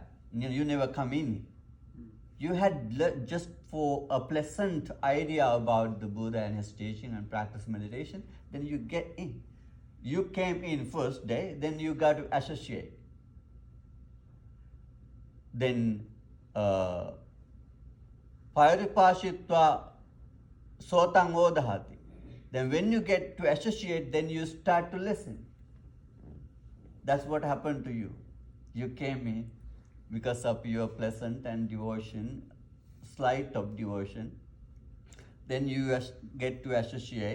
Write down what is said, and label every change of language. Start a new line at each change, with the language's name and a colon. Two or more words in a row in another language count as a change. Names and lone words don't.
English: You never come in. You had just for a pleasant idea about the Buddha and his teaching and practice meditation, then you get in. You came in first day, then you got to associate.
Pali: Then paripashitva sotang odahati.
English: Then when you get to associate, then you start to listen. That's what happened to you. You came in because of your pleasant and devotion, slight of devotion. Then you get to associate.